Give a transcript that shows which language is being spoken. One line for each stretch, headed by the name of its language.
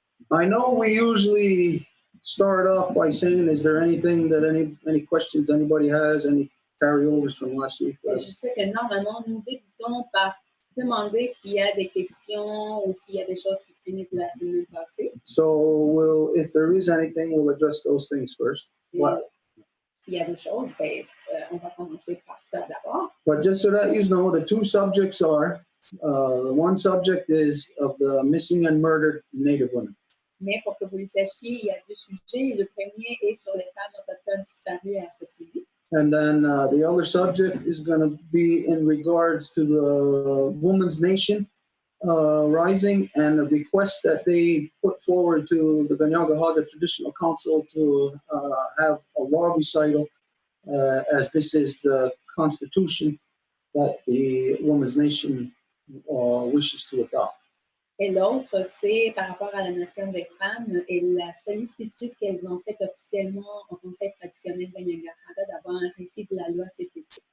English: I know we usually start off by saying, is there anything that any questions anybody has, any carryovers from last week?
French: Et je sais que normalement, nous débutons par demander s'il y a des questions ou s'il y a des choses qui traînaient de la semaine passée.
English: So if there is anything, we'll address those things first.
French: S'il y a des choses, ben, on va commencer par ça d'abord.
English: But just so that you know, the two subjects are, one subject is of the missing and murdered Native women.
French: Mais pour que vous le sachiez, il y a deux sujets. Le premier est sur les femmes autochtones disparues et assassinées.
English: And then the other subject is going to be in regards to the Women's Nation rising and a request that they put forward to the Kahnawake Traditional Council to have a law recital, as this is the constitution that the Women's Nation wishes to adopt.
French: Et l'autre, c'est par rapport à la nation des femmes et la sollicitude qu'elles ont faite officiellement au Conseil traditionnel de Niagara d'avoir un récit de la loi cet été.